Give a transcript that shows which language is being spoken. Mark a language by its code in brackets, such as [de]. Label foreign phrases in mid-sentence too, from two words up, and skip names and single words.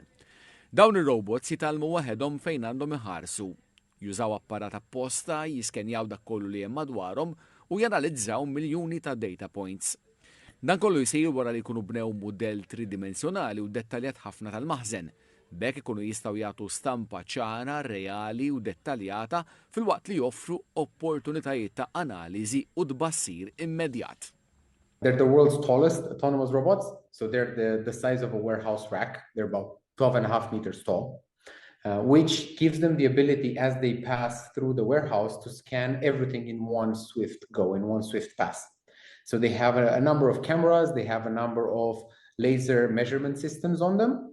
[mt] Dawn ir-robots jitalmu waħedhom fejn għandhom iħarsu, jużaw apparat apposta, jiskenjaw dak kollu li hemm madwarhom u janalizzaw miljuni ta' [en] data points. [mt] Dan kollu jsir wara li jkunu bnew mudell tridimensjonali u dettaljat ħafna tal-maħżen. Bekk ikunu jistgħu jagħtu stampa ċara, reali u dettaljata filwaqt li joffru opportunitajiet ta' analiżi u tbassir immedjat. [en] They're the world's tallest autonomous robots, so they're the size of a warehouse rack. They're about 12.5 meters tall, which gives them the ability as they pass through the warehouse to scan everything in one swift go, in one swift pass. So they have a number of cameras, they have a number of laser measurement systems on them.